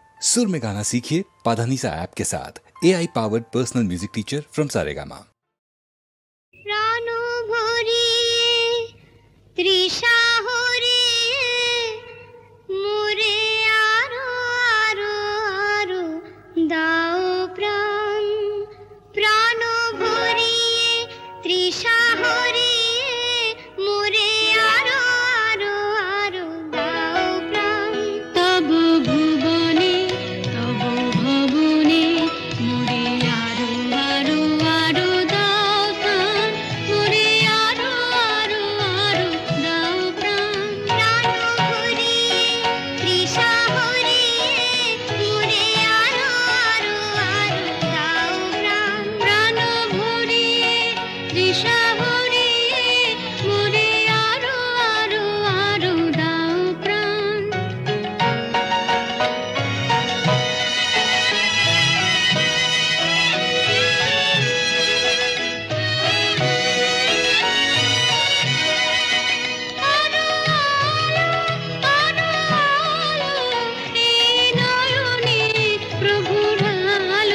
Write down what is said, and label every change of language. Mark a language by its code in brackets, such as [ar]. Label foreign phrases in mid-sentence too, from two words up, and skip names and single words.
[hi] सुर में गाना सीखिए पाधानीसा ऐप के साथ। [en] AI powered personal music teacher from Saregama. [bn] প্রাণ ভরিয়ে তৃষা হরিয়ে মোরে আরো আরো আরো দাও প্রাণ। প্রাণ ভরিয়ে তৃষা হরিয়ে মোরে আরো আরো আরো দাও প্রাণ। তব ভুবনে তব ভবনে মোরে আরো আরো আরো দাও প্রাণ। মোরে আরো আরো আরো দাও প্রাণ। প্রাণ ভরিয়ে তৃষা হরিয়ে মোরে আরো আরো আরো দাও প্রাণ। প্রাণ ভরিয়ে তৃষা হরিয়ে মোরে আরো আরো আরো দাও প্রাণ। আরো আলো আরো আলো এই নয়নে প্রভুর আলো।